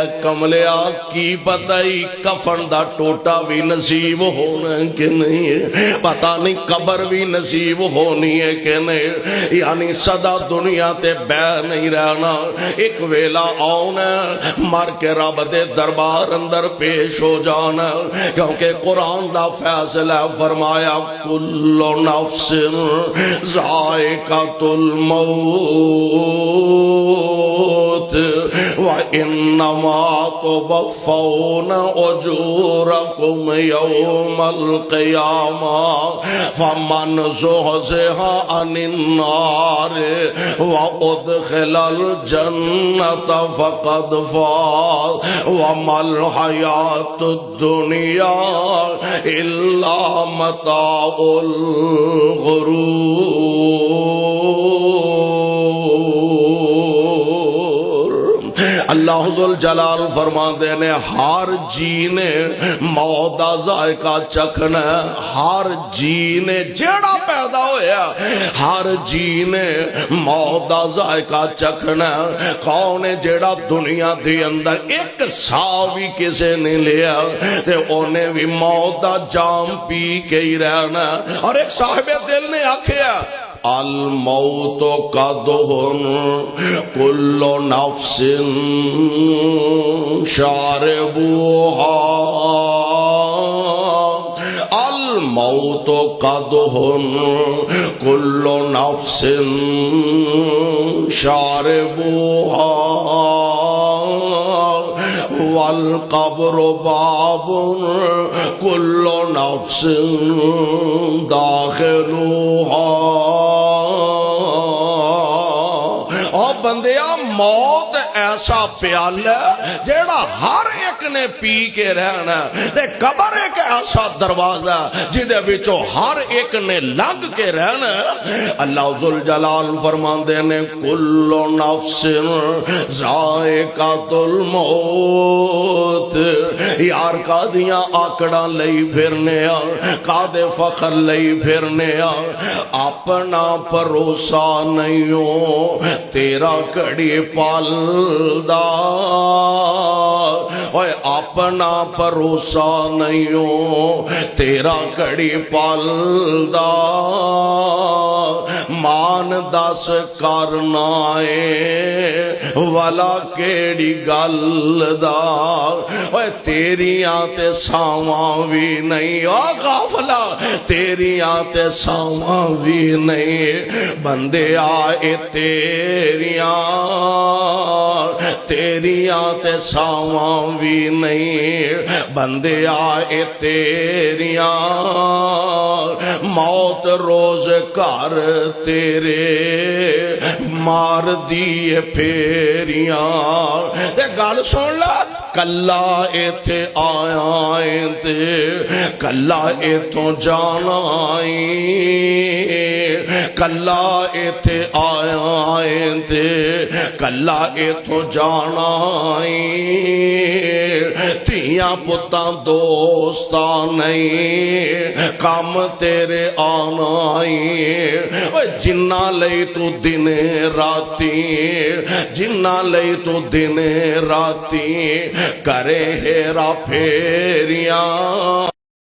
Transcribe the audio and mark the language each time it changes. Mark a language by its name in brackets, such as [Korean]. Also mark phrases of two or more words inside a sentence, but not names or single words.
[Punjabi] کملیا کی پتہ ہی کفن دا ٹوٹا بھی نصیب ہونا ہے کہ نہیں ہے پتہ نہیں قبر بھی نصیب ہونی ہے کہ نہیں. یعنی صدا دنیا تے بے نہیں رہنا ایک ویلا آنا مر کے رب دے دربار اندر پیش ہو جانا. کیونکہ قرآن دا فیصلہ فرمایا [Arabic] کل نفس ذائقۃ الموت وَإِنَّمَا تُوَفَّوْنَ أُجُورَكُمْ يَوْمَ الْقِيَامَةِ فَمَنْ زُحْزِحَ عَنِ النَّارِ وَأُدْخِلَ الْجَنَّةَ فَقَدْ فَازَ وَمَا الْحَيَاةُ الدُّنْيَا إِلَّا مَتَاعُ الْغُرُورِ. [Punjabi] اللہ اللہ ذل جلال فرماندے نے ہر جی نے موت دا ذائقہ چکھنا، ہر جی نے جیڑا پیدا ہویا ہر جی نے موت دا ذائقہ چکھنا۔ کون ہے جیڑا دنیا دے اندر ایک سا بھی کسے نے لیا تے اونے بھی موت دا جام پی کے ہی رہنا۔ اور ایک صاحب دل نے آکھیا [Arabic] الموت قدح کل نفس شاربوہا، الموت قدح کل نفس شاربوہا، والقبر باب کل نفس داخلوہا۔ [Punjabi] اور بندیا موت ایسا پیالہ جیڑا ہر ایک نے پی کے رہنا، تے قبر ایک ایسا دروازہ جدے وچوں ہر ایک نے لنگ کے رہنا۔ اللہ ذل جلال فرماندے نے [Arabic] کل نفس ذائقۃ الموت۔ [Punjabi] یار کا دیاں آکڑاں لئی پھرنے کا دے فخر لئی پھرنے، اپنا بھروسہ نہیں ہو تیرا کڑی پالدا، اوے اپنا بھروسہ نہیں ہو تیرا کڑی پالدا، مان دس کرنا ہے والا کیڑی گل دا، اوے تیریاں تے ساواں بھی نہیں، او غافلا تیریاں تے ساواں بھی نہیں، بندے آئے تیریاں تے ساواں بھی نہیں، بندے آئے تیریاں موت روز کر تیرے مار دیے پھیریاں۔ تے گل سن لا کلا ایتھے آیا تے کلا ایتھوں جانا، کلا ایتھے آیا تے کلا ایتھوں جانا، تیاں پتاں دوستاں نہیں کام تیرے آنا، جنہ لئی تو دن راتی جنہ لئی تو دن راتی کرے ہیرا پھیریاں۔